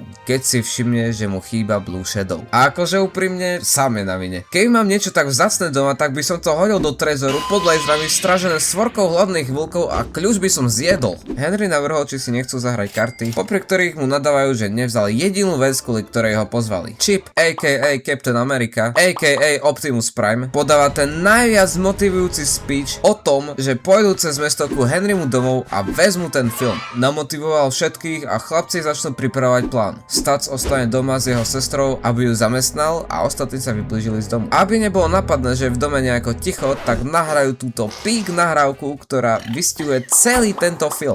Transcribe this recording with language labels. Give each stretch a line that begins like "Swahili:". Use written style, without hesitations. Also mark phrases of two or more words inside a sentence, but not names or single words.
Slovak: Keď si všimne, že mu chýba Blue Shadow. A akože úprimne, sám je na vine. Keby mám niečo tak vzácne doma, tak by som to hodil do trezoru pod laserami stražené svorkou hladných vlkov a kľúč by som zjedol. Henry navrhol, či si nechcú zahrať karty, popri ktorých mu nadávajú, že nevzal jedinú vec, kvôli ktorej ho pozvali.
English: Chip, a.k.a. Captain America, a.k.a. Optimus Prime,
Slovak: podáva ten najviac motivujúci speech o tom, že pôjdu cez mesto ku Henrymu domov a vezmu ten film. Namotivoval všetkých a chlapci začnú pripravovať plán. Stats ostane doma s jeho sestrou, aby ju zamestnal a ostatní sa vyblížili z domu. Aby nebolo napadné, že v dome nejako ticho, tak nahrajú túto peak nahrávku, ktorá vystihuje celý tento film.